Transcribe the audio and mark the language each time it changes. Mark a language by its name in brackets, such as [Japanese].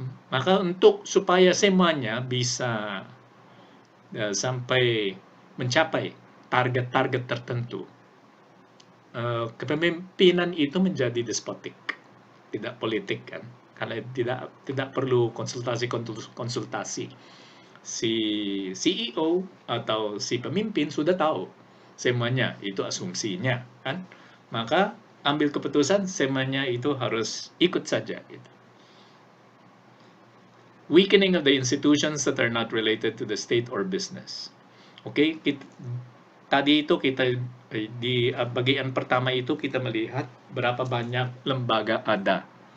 [Indonesian] Maka untuk supaya semuanya bisa sampai mencapai target-target tertentu, kepemimpinan itu menjadi despotik, tidak politik kan, karena tidak perlu konsultasi. Si CEO atau si pemimpin sudah tahu semuanya, itu asumsinya kan, maka ambil keputusan semuanya itu harus ikut saja gitu. [English] Weakening of the institutions that are not related to the state or business. [Indonesian] Okay, tadi itu kita di bagian pertama itu kita melihat berapa banyak lembaga ada.